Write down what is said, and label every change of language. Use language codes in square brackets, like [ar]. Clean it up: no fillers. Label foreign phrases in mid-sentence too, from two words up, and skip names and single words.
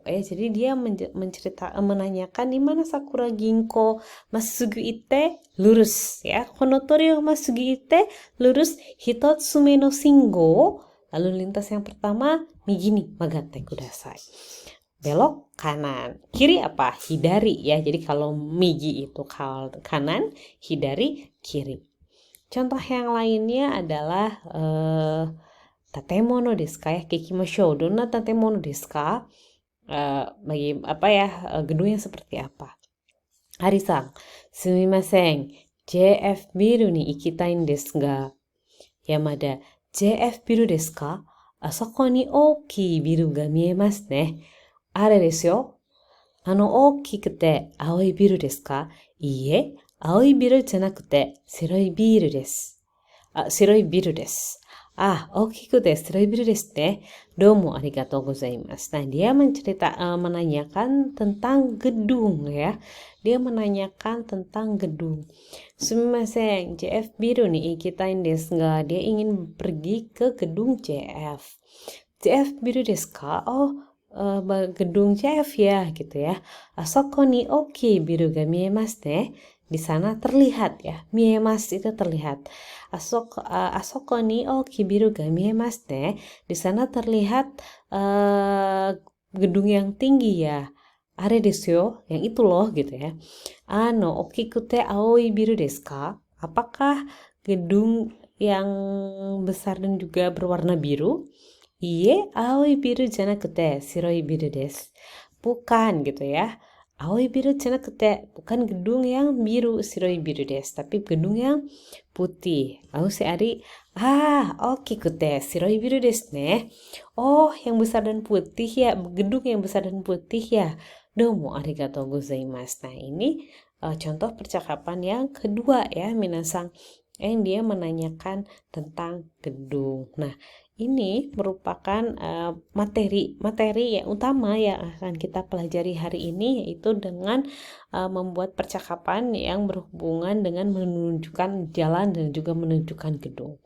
[id] Jadi dia menanyakan di mana [ja] さくら銀行まっすぐ行って, [id] lurus ya. [ja] この通りをまっすぐ行って, lurus. 一つ目の信号, [id] lalu lintas yang pertama [ja] 右に曲がってください. [id] Belok kanan. Kiri apa? Hidari ya. Jadi kalau migi itu kanan, hidari kiri. Contoh yang lainnya adalah [ja] 建物ですか [id] ya, [ja] kikimashou. どんな建物ですか? [id] Bagi apa ya, gedungnya seperti apa? [ja] アリさん、すみません、JFビルに行きたいですが. 山田、JFビルですか? あそこに大きいビルが見えますね. あれですよ. 大きくて青いビルですか?いいえ、青いビルじゃなくて白いビルです. 白いビルです。大きくて白いビルですね. どうもありがとうございます. [id] Nah, dia menanyakan tentang gedung ya. Dia menanyakan tentang gedung. [ja] すみません、JFビルに行きたいですが. [id] Dia ingin pergi ke gedung JF. [ja] JFビルですか? [id] Gedung JF ya gitu ya. [ja] あそこに大きいビルが見えますね. [id] Di sana terlihat ya. Miemasu itu terlihat. [ja] あそこに大きいビルが見えますね. [id] Di sana terlihat gedung yang tinggi ya. [ja] あれですよ, [id] yang itu loh gitu ya. [ja] 大きくて青いビルですか? [id] Apakah gedung yang besar dan juga berwarna biru? [ja] いいえ、青いビルじゃなくて白いビルです. [id] Bukan gitu ya. [ja] 青いビルじゃなくて, [id] bukan gedung yang biru [ja] 白いビルです, [id] tapi gedung yang putih. Lalu si [ja] Ari, 大きくて白いビルですね. [id] Oh, yang besar dan putih ya, gedung yang besar dan putih ya. [ja] どうもありがとうございます. [id] Nah, ini contoh percakapan yang kedua ya, minasang, yang dia menanyakan tentang gedung. Nah, ini merupakan materi yang utama yang akan kita pelajari hari ini, yaitu dengan membuat percakapan yang berhubungan dengan menunjukkan jalan dan juga menunjukkan gedung.